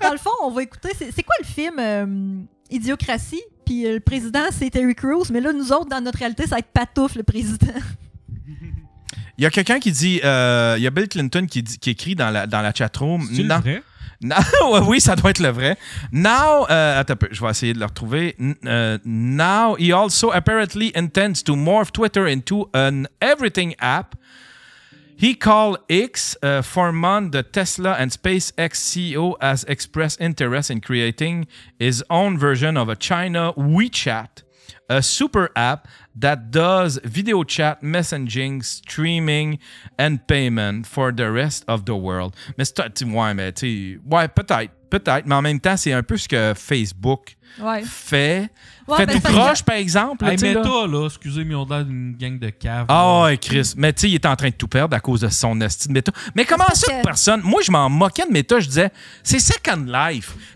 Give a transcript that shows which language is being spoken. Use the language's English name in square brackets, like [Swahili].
[French] Dans le fond, on va écouter. C'est quoi le film Idiocratie? Puis le président, c'est Terry Crews, mais là, nous autres, dans notre réalité, ça va être Patouf, le président. Il y a quelqu'un qui dit, il y a Bill Clinton qui écrit dans la chatroom. C'est le vrai? Oui, ça doit être le vrai. [English] Now, [French] attends un peu, je vais essayer de le retrouver. [English] Now, he also apparently intends to morph Twitter into an everything app. He called X. For months, the Tesla and SpaceX CEO has expressed interest in creating his own version of a China WeChat, a super app that does video chat, messaging, streaming, and payment for the rest of the world. [French] Mais peut-être, mais en même temps, c'est un peu ce que Facebook fait. Fait tout croche, par exemple. Hey, Meta, là, excusez-moi, on a l'air d'une gang de caves. Ah ouais, Chris. Mais tu sais, il est en train de tout perdre à cause de son esti de Meta. Mais comment ça que personne... Moi, je m'en moquais de Meta. Je disais, c'est Second Life.